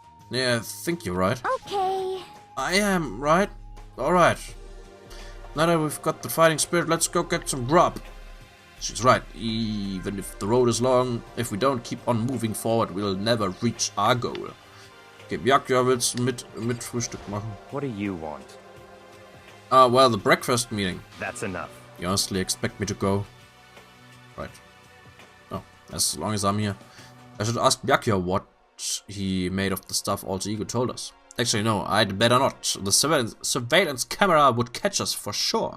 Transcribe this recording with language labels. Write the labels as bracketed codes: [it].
[en] Yeah, I think you're right. Okay. I am, right? Alright. Now that we've got the fighting spirit, let's go get some grub. She's right. Even if the road is long, if we don't keep on moving forward, we'll never reach our goal. [de] Okay, Byakuya will's mit Frühstück machen. [en] What do you want? Well, the breakfast meeting. That's enough. You honestly expect me to go? Right. Oh, as long as I'm here. I should ask Byakuya what he made of the stuff Alter Ego told us. Actually, no, I'd better not. The surveillance camera would catch us for sure.